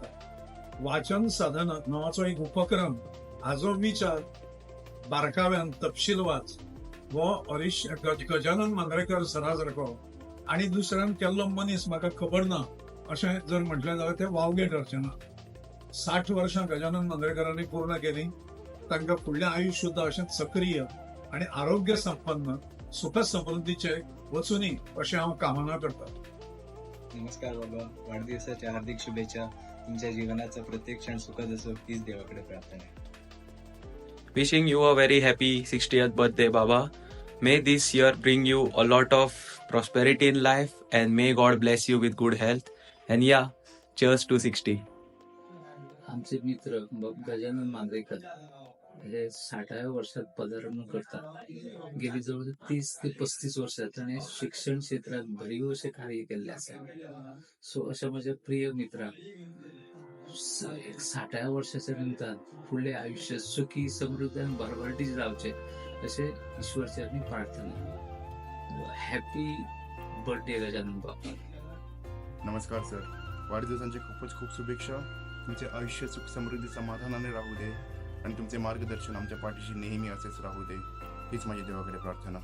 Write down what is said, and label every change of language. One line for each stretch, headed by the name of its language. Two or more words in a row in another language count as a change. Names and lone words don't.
Konkani: वाचन साधना नावाचो एक उपक्रम, हाजो विचार बारकाव्यान तपशीलवार हो गजानन मांद्रेकर सरा सारको आणि दुसऱ्यान केल्लो मनीस म्हाका खबर ना अशें जर म्हटलें जाल्यार ते वावगे ठरचें ना.
Marathi: 60 वर्षां गजानन मांद्रेकरांनी पूर्ण केली.
Konkani: तांकां फुडलें आयुश्य सुद्दां अशेंच सक्रीय आणि आरोग्य संपन्न सुख समृद्धीचे वचुनी अशें हांव कामना करता.
Marathi: नमस्कार बाबा, वाढदिवसाच्या हार्दिक शुभेच्छा. तुमच्या जीवनाचा प्रत्येक क्षण सुखद असो हीच देवाकडे प्रार्थना आहे.
English: Wishing you a very happy 60th birthday, Baba. May this year bring you a lot of prosperity in life, and may God bless you with good health. And yeah, cheers to 60.
Marathi: आमचे मित्र गजानन मांजरेकर हे 60व्या वर्षात पदार्पण करतात.
Konkani: गेली जवळ 30 ते 35 वर्षात ताणें शिक्षण क्षेत्रात भरीव अशें कार्य केल्लें आसा. सो अशा म्हज्या प्रिय मित्राक 60व्या वर्षाच्या निमतान फुडलें आयुष्य सुखी समृद्ध आनी भरभराटीत जावचें अशें ईश्वरचरणी प्रार्थना.
English: happy birthday गजानन बाबा.
Marathi: नमस्कार सर, वाढदिवसांच्या खूप शुभेच्छा. तुमचे आयुष्य सुख समृद्धी समाधानाने राहू दे आणि तुमचे मार्गदर्शन आमच्या पाठीशी नेहमी असेच राहू दे, हीच माझी देवाकडे प्रार्थना.